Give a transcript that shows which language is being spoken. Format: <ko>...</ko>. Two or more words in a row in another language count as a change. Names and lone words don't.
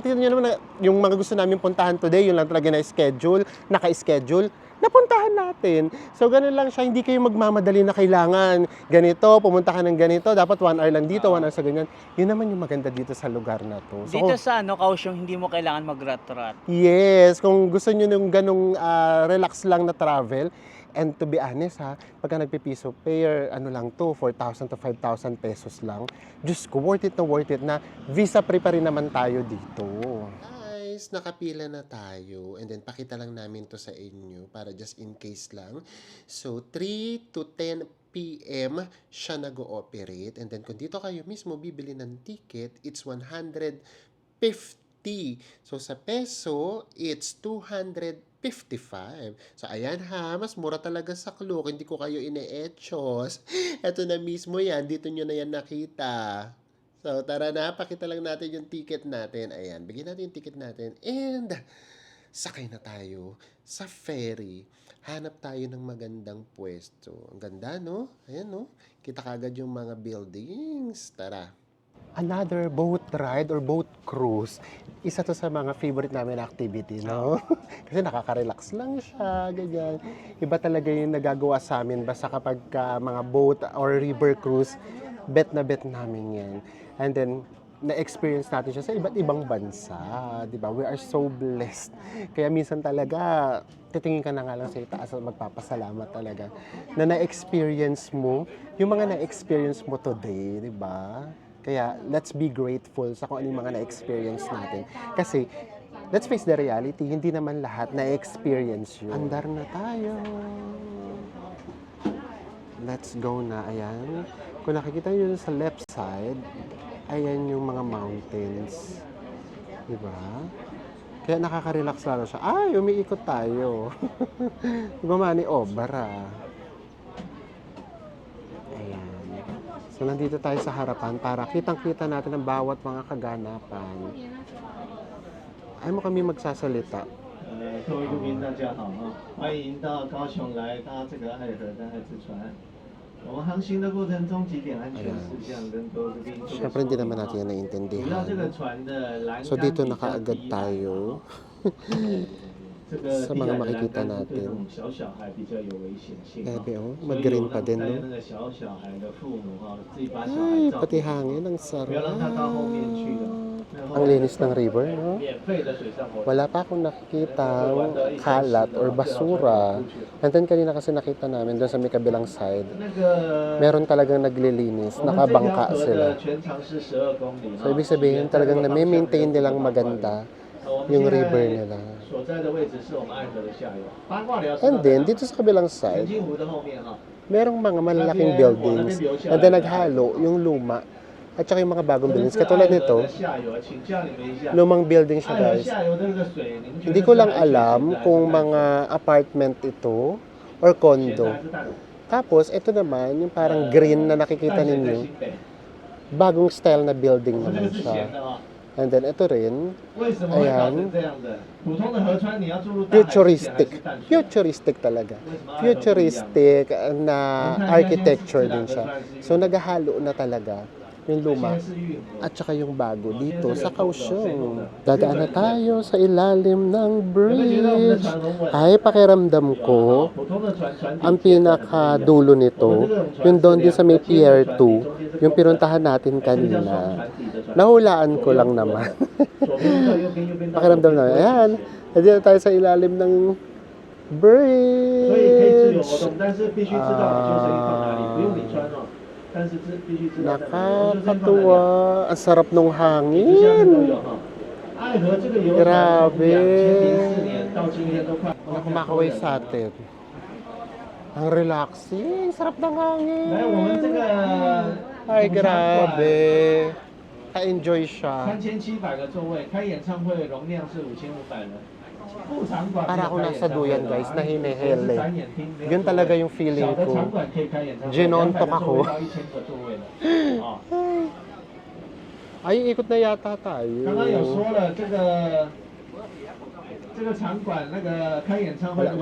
<tl>Tingnan nyo naman, yung mga gusto namin puntahan today, yun lang talaga na-schedule, naka-schedule, napuntahan natin. So, ganun lang siya. Hindi kayo magmamadali na kailangan ganito, pumunta ka ng ganito, dapat 1 hour lang dito, 1 hour sa ganyan. Yun naman yung maganda dito sa lugar na to. So, Dito sa Kaohsiung, hindi mo kailangan mag-rat-rat. yes, kung gusto nyo ng ganung relax lang na travel, and</tl> <en>to be honest</en> <tl>ha, pagka nagpipiso pair, ano lang to, 4,000 to 5,000 pesos lang. Diyos ko,</tl> <en>worth it</en> <tl>na</tl> <en>visa free</en> <tl>pa rin naman tayo dito. Guys, nakapila na tayo</tl> <en>and then</en> <tl>pakita lang namin to sa inyo para</tl> <en>just in case</en> <tl>lang. So, 3 to 10 p.m. siya nag-ooperate</tl> <en>and then</en> <tl>kung dito kayo mismo bibili ng ticket,</tl> <en>it's 150.</en> <tl>So, sa peso,</tl> <en>it's 255.</en> <tl>So, ayan ha, mas mura talaga sa Klook. Hindi ko kayo ine-etchos. Ito na mismo yan. Dito nyo na yan nakita. So, tara na. Pakita lang natin yung ticket natin. Ayan, bigyan natin yung ticket natin. And, sakay na tayo sa ferry. Hanap tayo ng magandang pwesto. Ang ganda, no? Ayan, no? Kita kagad yung mga buildings. Tara.</tl> <en>Another boat ride or boat cruise,</en> <tl>isa to sa mga favorite namin activity, no? Kasi nakaka-relax lang siya, ganyan. Iba talaga yung nagagawa sa amin basta kapag mga</tl> <en>boat or river cruise,</en> <tl>bet na bet namin yan. And then, na-experience natin siya sa iba't ibang bansa, di ba?</tl> <en>We are so blessed.</en> <tl>Kaya minsan talaga, titingin ka na nga lang sa itaas at magpapasalamat talaga na na-experience mo yung mga na-experience mo today, di ba? Kaya,</tl> <en>let's be grateful</en> <tl>sa kung ano yung mga na-experience natin. Kasi,</tl> <en>let's face the reality,</en> <tl>hindi naman lahat na-experience yun. Andar na tayo.</tl> <en>Let's go</en> <tl>na. Ayan. Kung nakikita nyo sa</tl> <en>left side,</en> <tl>ayan yung mga mountains. Diba? Kaya nakaka-relax lalo siya. Ay, umiikot tayo. Gumani obra. Ayan. So, nandito tayo sa harapan para kitang-kita natin ang bawat mga kaganapan. Ay mo kami magsasalita.</tl> <zh>各位路民大家好啊，欢迎到高雄来搭这个爱河的爱之船。我们航行的过程中几点安全事项跟各位贵宾做个</zh> <tl>Siyempre, hindi naman natin yan</tl> <zh>主要这</zh> <tl>naiintindihan.</tl> <zh>个船的栏杆</zh> <tl>So, dito</tl> <zh>比较</zh> <tl>nakaagad</tl> <zh>低</zh> <tl>tayo</tl> <zh>这个</zh> <tl>sa</tl> <zh>低</zh> <tl>mga</tl> <zh>矮的栏</zh> <tl>makikita</tl> <zh>杆是对</zh> <tl>natin.</tl> <zh>那种小小孩比较有危险性啊</zh> <tl>Grabe, oh.</tl> <zh>所以</zh> <tl>Mag-green</tl> <zh>有</zh> <tl>pa</tl> <zh>那</zh> <tl>din,</tl> <zh>带</zh> <tl>no?</tl> <zh>那个小小孩的父母啊，自己把小</zh> <tl>Ay,</tl> <zh>孩照</zh> <tl>pati</tl> <zh>顾好，</zh> <tl>hangin. Ang</tl> <zh>不要让他到后面去</zh> <tl>sarap.</tl> <zh>了。然后</zh> <tl>Ang linis ng river, no?</tl> <zh>免费的水上活动。</zh> <tl>Wala pa akong nakikitang kalat or basura.</tl> <en>And then</en> <tl>kanina kasi nakita namin doon sa may kabilang side,</tl> <zh>那个</zh> <tl>meron talagang naglilinis,</tl> <zh>我们这条</zh> <tl>nakabangka</tl> <zh>河</zh> <tl>sila.</tl> <zh>的全长是12公里。</zh> <tl>So, ibig sabihin talagang na-maintain nilang maganda yung river nila.</tl> <zh>所在的位置是我们爱河的下游。八卦寮</zh> <en>And then,</en> <tl>dito sa kabilang</tl> <zh>澄</zh> <tl>side,</tl> <zh>清湖的后面哈。</zh> <tl>merong mga malalaking buildings.</tl> <en>And then,</en> <tl>naghalo yung luma at saka yung mga bagong buildings. Katulad nito,</tl> <zh>下游，请教你们一下。</zh> <tl>lumang building siya</tl> <zh>爱河</zh> <tl>guys.</tl> <zh>下游的这个水，你们觉得</zh> <tl>Hindi ko lang</tl> <zh>是海水</zh> <tl>alam</tl> <zh>还是</zh> <tl>kung</tl> <zh>淡水</zh> <tl>mga apartment ito or</tl> <zh>咸的</zh> <tl>condo.</tl> <zh>还是淡水</zh> <tl>Tapos, ito naman, yung parang green na nakikita</tl> <zh>淡水在</zh> <tl>ninyo,</tl> <zh>新北</zh> <tl>bagong style na building</tl> <zh>我这</zh> <tl>naman</tl> <zh>个是</zh> <tl>siya.</tl> <zh>咸的啊。</zh> <en>And then,</en> <tl>ito rin,</tl> <zh>为什么会搞成这样的？普通的河川你要注入大海之前还</zh> <tl>futuristic.</tl> <zh>是淡水？</zh> <tl>Futuristic talaga. Futuristic na architecture din siya. So, naghahalo na talaga yung luma</tl> <zh>现在是运河。</zh> <tl>at saka yung bago dito sa Kaohsiung. Dadaan na tayo sa ilalim ng bridge. Ay, pakiramdam ko,</tl> <zh>普通的船船底</zh> <tl>ang pinakadulo nito, yung doon din sa may Pier 2, yung pinuntahan natin kanina. Nahulaan ko lang naman.</tl> <zh>左边到右边，右边到</zh> <tl>Pakiramdam naman. Ayan, nandito tayo sa ilalim ng</tl> <zh>所以可以自由活</zh> <tl>bridge.</tl> <zh>动，但是必须知道你救生衣放哪里，不用你穿哦。但是必须知道在哪里。</zh> <tl>Nakakatuwa. Ang sarap ng</tl> <zh>这下面都</zh> <tl>hangin.</tl> <zh>有哈。爱河这个游船从</zh> <tl>Grabe.</tl> <zh>2004年到今天都快</zh> <tl>Wala kumakaway sa atin. Ang relaxing. Sarap ng</tl> <zh>来，我们这</zh> <tl>hangin.</tl> <zh>个</zh> <tl>Ay, grabe. Ka-enjoy siya.</tl> <zh>3700 个座位，开演唱会容量是5500人。副场馆</zh> <tl>Para ako nasa duyan, guys, na hinihil eh.</tl> <zh>展演厅没有</zh> <tl>Yun talaga yung feeling</tl> <zh>小的</zh> <tl>ko.</tl> <zh>场馆可以开演唱会，</zh> <tl>Ginontok</tl> <zh>200个座位</zh> <tl>ako.</tl> <zh>到1000个座位了。啊，</zh> <tl>Ay, ikot na yata tayo.</tl> <zh>刚刚有说了，这个场馆那个开演唱会这个</zh>